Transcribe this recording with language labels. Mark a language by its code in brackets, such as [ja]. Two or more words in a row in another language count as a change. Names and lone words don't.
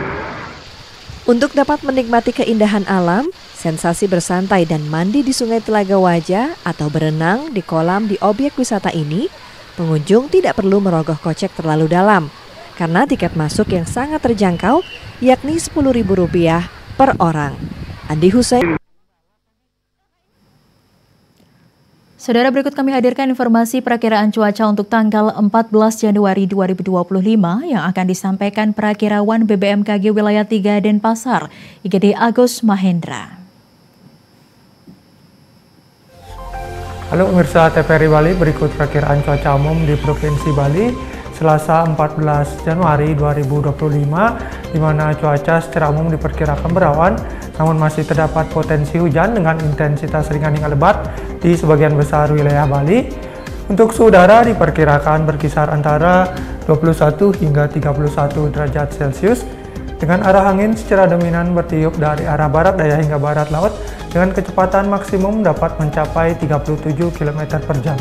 [id] Untuk dapat menikmati keindahan alam, sensasi bersantai dan mandi di sungai Telaga Wajah atau berenang di kolam di objek wisata ini, pengunjung tidak perlu merogoh kocek terlalu dalam karena tiket masuk yang sangat terjangkau yakni Rp10.000 per orang. Andi Hussein. Saudara, berikut kami hadirkan informasi perakiraan cuaca untuk tanggal 14 Januari 2025 yang akan disampaikan perakirawan BBMKG Wilayah 3 Denpasar, IGD Agus Mahendra. Halo pemirsa TVRI Bali, berikut perakiraan cuaca umum di Provinsi Bali Selasa 14 Januari 2025, di mana cuaca secara umum diperkirakan berawan, namun masih terdapat potensi hujan dengan intensitas ringan hingga lebat di sebagian besar wilayah Bali. Untuk suhu udara diperkirakan berkisar antara 21 hingga 31 derajat Celcius, dengan arah angin secara dominan bertiup dari arah barat daya hingga barat laut, dengan kecepatan maksimum dapat mencapai 37 km per jam.